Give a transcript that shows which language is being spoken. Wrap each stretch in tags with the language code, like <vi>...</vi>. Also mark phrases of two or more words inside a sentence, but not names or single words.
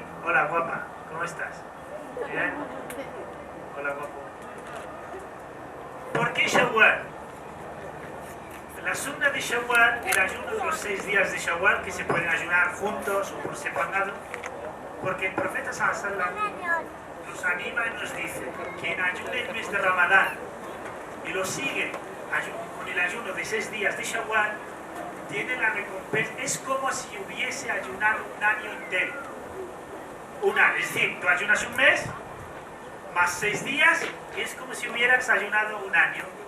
<es>Hola guapa, ¿cómo estás? ¿Bien? Hola guapo. ¿Por qué Shawwal? La sunna de Shawwal, el ayuno de los 6 días de Shawwal, que se pueden ayunar juntos o por separado, porque el profeta</es> <ar>صلى الله عليه وسلم</ar> <es>nos anima y nos dice que quien ayune el mes de Ramadán y lo sigue con el ayuno de 6 días de Shawwal, tiene la recompensa. Es como si hubiese ayunado un año entero. Un año, es decir, tú ayunas un mes más 6 días y es como si hubieras ayunado un año.</es>